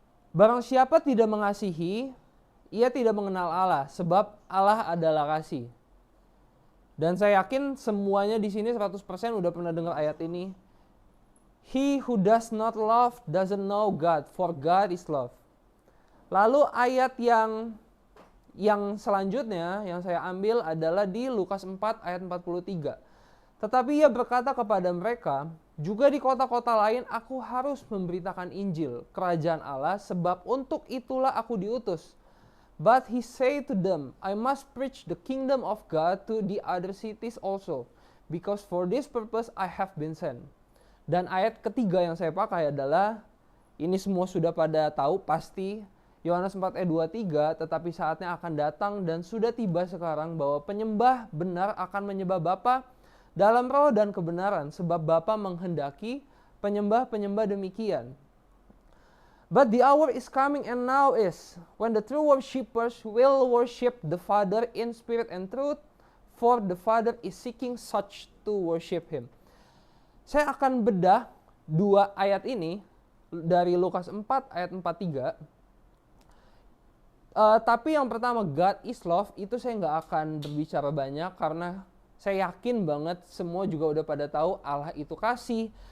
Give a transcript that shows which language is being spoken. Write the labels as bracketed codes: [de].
[id] Barang siapa tidak mengasihi, ia tidak mengenal Allah, sebab Allah adalah kasih. Dan saya yakin semuanya di sini 100% udah pernah dengar ayat ini. [en] He who does not love doesn't know God, for God is love. [id] Lalu ayat yang selanjutnya yang saya ambil adalah di Lukas 4 ayat 43. Tetapi ia berkata kepada mereka, juga di kota-kota lain aku harus memberitakan Injil, kerajaan Allah, sebab untuk itulah aku diutus. [en] But he said to them, I must preach the kingdom of God to the other cities also, because for this purpose I have been sent. [id] Dan ayat ketiga yang saya pakai adalah, ini semua sudah pada tahu pasti, Yohanes 4 ayat 23, tetapi saatnya akan datang dan sudah tiba sekarang bahwa penyembah benar akan menyembah Bapa dalam roh dan kebenaran, sebab Bapa menghendaki penyembah-penyembah demikian. [en] But the hour is coming and now is, when the true worshippers will worship the Father in spirit and truth, for the Father is seeking such to worship Him. [id] Saya akan bedah dua ayat ini dari Lukas 4 ayat 43. Tapi yang pertama, [en] God is love, [id] itu saya nggak akan berbicara banyak karena saya yakin banget semua juga udah pada tahu Allah itu kasih.